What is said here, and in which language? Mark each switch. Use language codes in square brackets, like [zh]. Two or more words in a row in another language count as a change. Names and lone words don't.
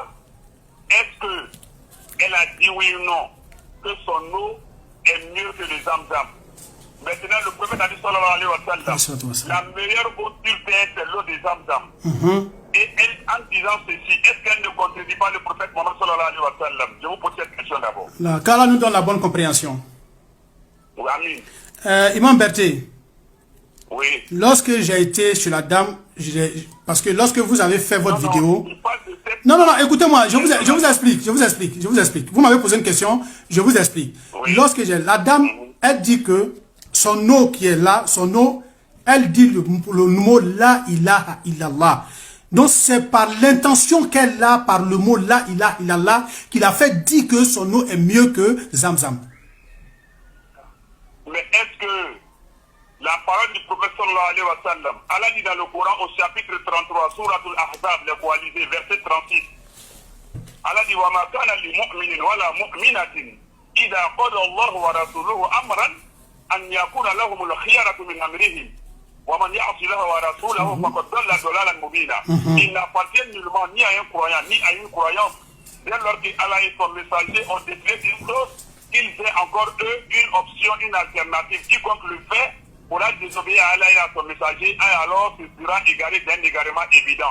[fr] Est-ce qu'elle a dit oui ou non que son eau est mieux que les Zamzam? Maintenant, le prophète a dit [ar] صلى الله عليه وسلم, [fr] la meilleure eau sur terre, c'est l'eau des Zamzam. Et elle, en disant ceci, est-ce qu'elle ne contredit pas le prophète Mohammed [ar] صلى الله عليه وسلم? [fr] Je vous pose cette question d'abord. Qu'Allah nous donne la bonne compréhension. Oui, amin. Imam Berté. Oui. Lorsque j'ai été chez la dame, parce que lorsque vous avez fait votre vidéo... Non, écoutez-moi, je vous explique. Vous m'avez posé une question, je vous explique. Oui. Lorsque la dame, elle dit que son eau qui est là, son eau, elle dit le mot [ar] لا إله إلا الله. [fr] Donc c'est par l'intention qu'elle a, par le mot [ar] لا إله إلا الله, [fr] qu'il a fait dire que son eau est mieux que Zamzam. Mais est-ce que la parole du prophète [ar] صلى الله عليه وسلم, [fr] Allah dit dans le Coran au chapitre 33, Suratul Ahzab, les coalisés, verset 36, Allah dit [ar] وما كان لمؤمن ولا مؤمنة إذا قضى الله ورسوله أمرا أن يكون لهم الخيرة من أمرهم ومن يعص الله ورسوله فقد ضل ضلالا مبينا. [fr] Il n'appartient nullement ni à un croyant ni à une croyance dès lors qu'Allah et son messager ont déclaré une chose, qu'ils aient encore eux une option, une alternative. Quiconque le fait pourra désobéir à Allah et à son messager, et alors ce sera égaré d'un égarement évident.